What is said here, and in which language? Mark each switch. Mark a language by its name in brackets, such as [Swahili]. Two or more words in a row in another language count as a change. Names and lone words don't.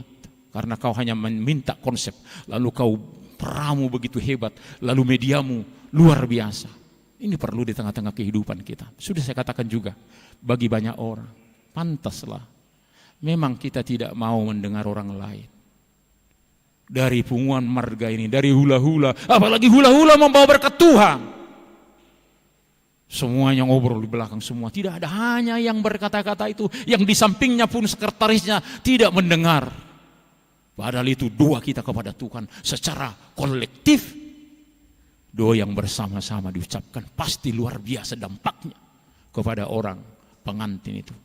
[Indonesian] Karena kau hanya meminta konsep. Lalu kau peramu begitu hebat. Lalu mediamu luar biasa. Ini perlu di tengah-tengah kehidupan kita. Sudah saya katakan juga. Bagi banyak orang. Pantaslah. Memang kita tidak mau mendengar orang lain. Dari [Batak Toba] punguan marga [Indonesian] ini. Dari hula-hula. Apalagi hula-hula membawa berkat Tuhan. Semuanya ngobrol di belakang semua. Tidak ada, hanya yang berkata-kata itu. Yang di sampingnya pun sekretarisnya tidak mendengar. Padahal itu doa kita kepada Tuhan secara kolektif. Doa yang bersama-sama diucapkan pasti luar biasa dampaknya kepada orang pengantin itu.